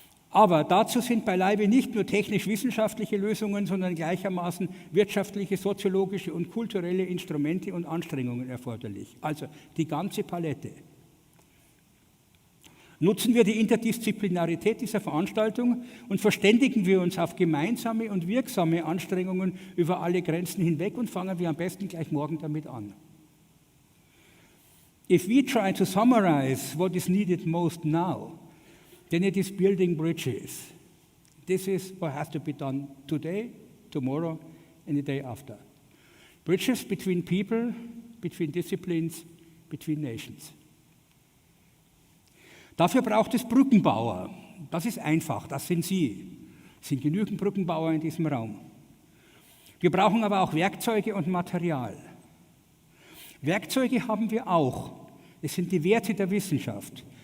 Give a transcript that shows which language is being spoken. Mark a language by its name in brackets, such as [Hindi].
[German] Aber dazu sind beileibe nicht nur technisch-wissenschaftliche Lösungen, sondern gleichermaßen wirtschaftliche, soziologische und kulturelle Instrumente und Anstrengungen erforderlich. Also die ganze Palette. Nutzen wir die Interdisziplinarität dieser Veranstaltung und verständigen wir uns auf gemeinsame und wirksame Anstrengungen über alle Grenzen hinweg und fangen wir am besten gleich morgen damit an. [English] If we try to summarize what is needed most now, then it is building bridges. This is what has to be done today, tomorrow, and the day after. Bridges between people, between disciplines, between nations. [German] Dafür braucht es Brückenbauer. Das ist einfach, das sind Sie. Es sind genügend Brückenbauer in diesem Raum. Wir brauchen aber auch Werkzeuge und Material. Werkzeuge haben wir auch. Es sind die Werte der Wissenschaft.